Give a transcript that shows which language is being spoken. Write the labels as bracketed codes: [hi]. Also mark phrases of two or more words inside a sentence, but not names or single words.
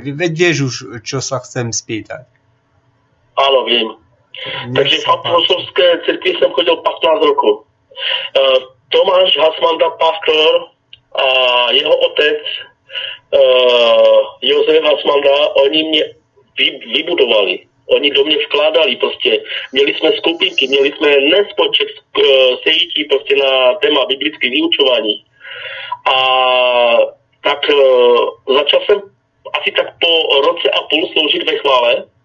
[sk] Veď vieš už, čo sa chcem spýtať. Áno, viem. Takže v apoštolské cirkvi som chodil 15 rokov. Tomáš Hasmanda, pastor, a jeho otec Jozef Hasmanda, [cs] oni mě vybudovali. Oni do mě vkládali prostě. Měli jsme skupinky, měli jsme nespočet sejítí prostě na téma biblických vyučování. A tak začal jsem asi tak po roce a půl sloužit ve chvále.